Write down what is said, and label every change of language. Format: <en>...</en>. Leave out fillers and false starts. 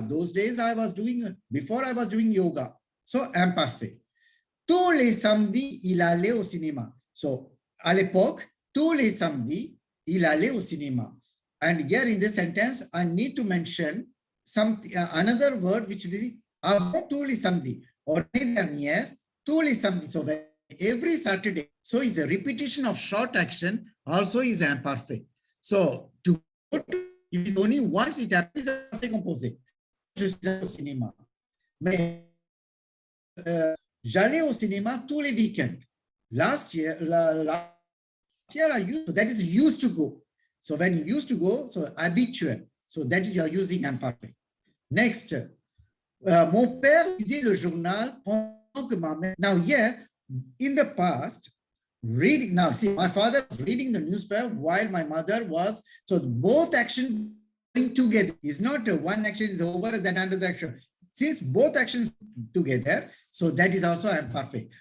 <en>Those days I was doing, before I was doing yoga. So, imperfect.</en> <fr>Tous les samedis, il allait au cinéma. So, à l'époque, tous les samedis, il allait au cinéma.</fr> <en>And here in this sentence, I need to mention another word which will be avant tous les samedis.</en> <fr>Or dernière, tous les samedis.</fr> <en>So, every Saturday. So, it's a repetition of short action, also is imperfect. So, to go to, if it's only once, it happens as a composé.</en> <fr>Je suis au cinéma. Mais j'allais au cinéma tous les week-ends.</fr> <en>Last year I used, so that is used to go. So when you used to go, so habitual. So that you are using imperfect.</en> <fr>Next, mon père lisait le journal pendant que ma mère.</fr> <en>Now here, in the past, reading. Now see, my father was reading the newspaper while my mother was. So both actions going together. It's not one action is over and then another action. Since both actions together, so that is also imperfect.</en>